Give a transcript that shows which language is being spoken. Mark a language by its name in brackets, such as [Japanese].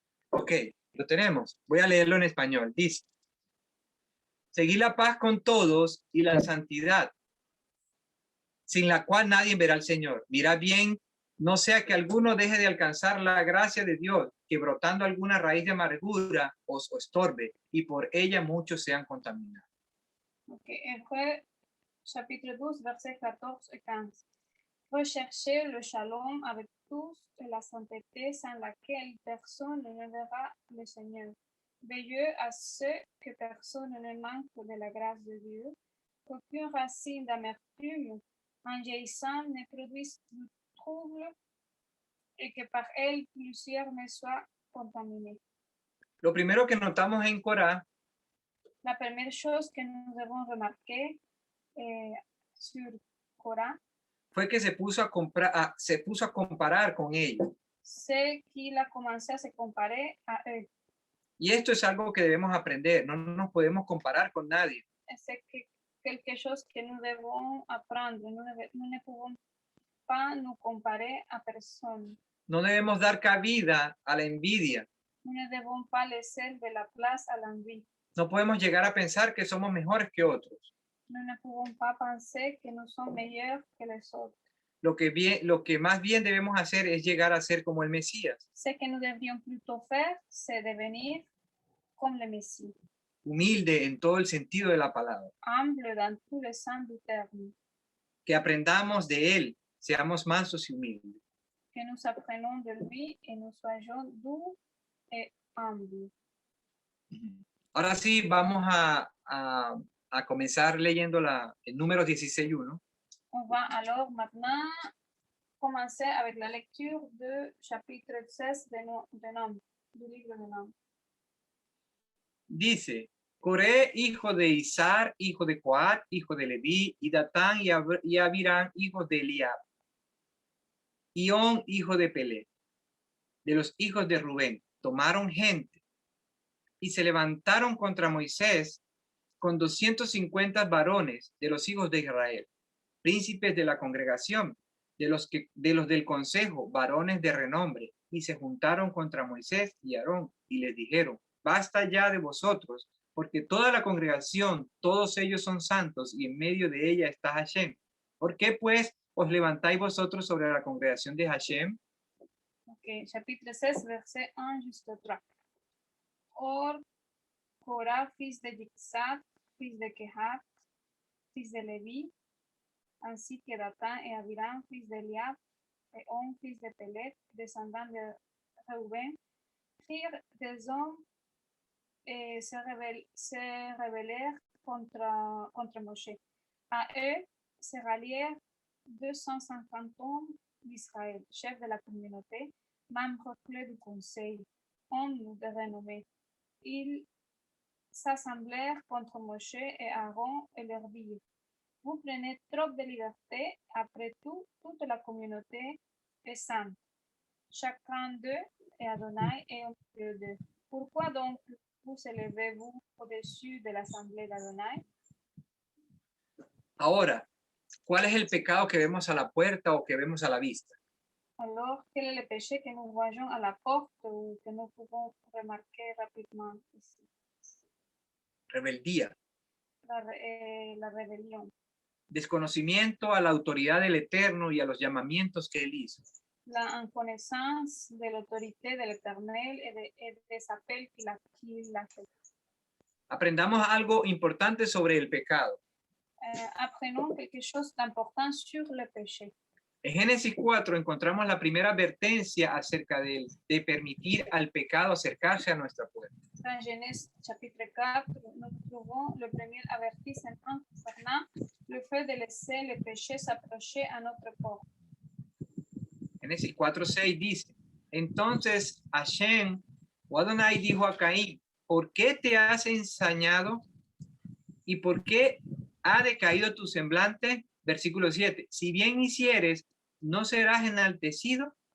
[Spanish] Ok, lo tenemos. Voy a leerlo en español. Dice: seguid la paz con todos y la santidad, sin la cual nadie verá al Señor. Mira bien, no sea que alguno deje de alcanzar la gracia de Dios, que brotando alguna raíz de amargura os estorbe, y por ella muchos sean contaminados. [French] Ok, Hébreux chapitre 12, versets 14 et 15. Recherchez le shalom avec tous et la sainteté sans laquelle personne ne verra le Seigneur. Veilleux à ce que personne ne manque de la grâce de Dieu, qu'aucune racine d'amertume en jaillissant ne produise du trouble et que par elle plusieurs ne soient contaminés. [Spanish] Lo primero que notamos en Corá [French] La première chose que nous avons remarqué sur Corah, [Spanish] fue que se puso a comparar con ellos. [French] c'est qu'il a commencé à se comparer à eux. [Spanish] Y esto es algo que debemos aprender. No nos podemos comparar con nadie. [French] C'est quelque chose que nous devons apprendre. Nous ne pouvons pas nous comparer à personne. [Spanish] No debemos dar cabida a la envidia. [French] Nous ne devons pas laisser de la place à l'envie. [Spanish] No podemos llegar a pensar que somos mejores que otros. [French] Nous ne pouvons pas penser que nous sommes meilleurs que les autres. [Spanish] Lo que más bien debemos hacer es llegar a ser como el Mesías, [French] Ce que nous devrions plutôt faire, c'est devenir comme le Messie, [Spanish] humilde en todo el sentido de la palabra. [French] humble dans tous les sens du terme, [Spanish] Que aprendamos de él, seamos mansos y humildes. [French] que nous apprenons de lui et nous soyons doux et humbles. [Spanish] Ahora sí, vamos a comenzar leyendo el número 16:1. [French] On va alors maintenant commencer avec la lecture du chapitre 16 de Nombres, du livre de Nombres. [Spanish] Dice, Coré, hijo de Izar, hijo de Coat, hijo de Leví, y Datán y Abirán, hijos de Eliab. Ión, hijo de Pelé, de los hijos de Rubén, tomaron gente y se levantaron contra Moisés con 250 varones de los hijos de Israel, príncipes de la congregación, de los del consejo, varones de renombre, y se juntaron contra Moisés y Aarón y les dijeron, basta ya de vosotros, porque toda la congregación, todos ellos son santos y en medio de ella está Hashem. ¿Por qué pues os levantáis vosotros sobre la congregación de Hashem? [French] Ok, chapitre 16, verset 1 jusqu'au 3. Or, Korah, fils de Jixat, fils de Kehat, fils de Lévi, ainsi que Dathan et Abiram, fils d'Eliab, et On, fils de Pelet, descendant de Reuben, prirent des hommes et se rebellèrent contre Moshe. À eux se rallièrent 250 hommes d'Israël, chefs de la communauté, membres clés du conseil, hommes de renommée. Ils s'assemblèrent contre Moshe et Aaron et leur dirent, vous prenez trop de liberté, après tout, toute la communauté est sainte. Chacun d'eux est Adonai et au milieu d'eux. Pourquoi donc vous élevez-vous au-dessus de l'assemblée d'Adonai? [Spanish] Ahora, ¿cuál es el pecado que vemos a la puerta o que vemos a la vista? [French] Alors, quel est le péché que nous voyons à la porte ou que nous pouvons remarquer rapidement ici? [Spanish] Rebeldía, [French] La rébellion, [Spanish] desconocimiento a la autoridad del Eterno y a los llamamientos que él hizo. [French] la inconnaissance de l'autorité de l'Éternel et des appels qu'il a fait. [Spanish] Aprendamos algo importante sobre el pecado. [French] Apprenons quelque chose d'important sur le péché. [Spanish] En Génesis 4 encontramos la primera advertencia acerca de permitir al pecado acercarse a nuestra puerta. [French] Dans Genèse chapitre 4, nous trouvons le premier avertissement concernant le fait de laisser le péché s'approcher à notre porte. [Spanish] Génesis 4:6 dice, entonces Hashem o Adonai dijo a Caín, ¿por qué te has ensañado y por qué ha decaído tu semblante? Versículo 7, si bien hicieres, ¿no serás enaltecido?